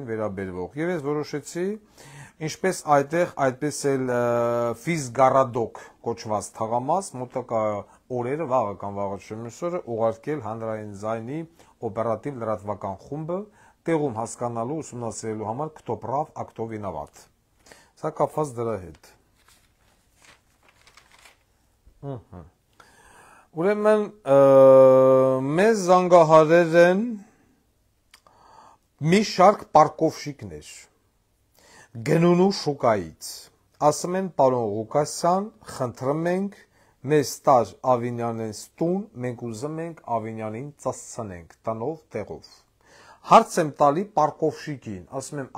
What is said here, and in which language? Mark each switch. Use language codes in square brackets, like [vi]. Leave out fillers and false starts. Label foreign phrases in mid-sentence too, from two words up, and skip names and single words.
[hy] վերաբերվող։ Եվ ես որոշեցի, ինչպես այդտեղ, այդպես էլ Ֆիզգարադոկ կոչված թաղամաս, մոտակա օրերը, վաղը կամ վաղը չմյուսօրը, ուղարկել հանրային ձայնի օպերատիվ լրատվական խումբը տեղում հասկանալու, ուսումնասիրելու համար [ru] քто прав, а кто виноват։ [hy] Սա կապված դրա հետ։ Ուրեմն մեզ զանգահարել են մի շարք պարկովշիկներ գնունու շուկայից, ասում են պարոն Ղուկասյան, խնդրում ենք մեզ տար Ավինյանից տուն, մենք ուզում ենք Ավինյանին ծածցնենք տնով տեղով։ Հարց եմ տալի պարկովշիկին, ասում եմ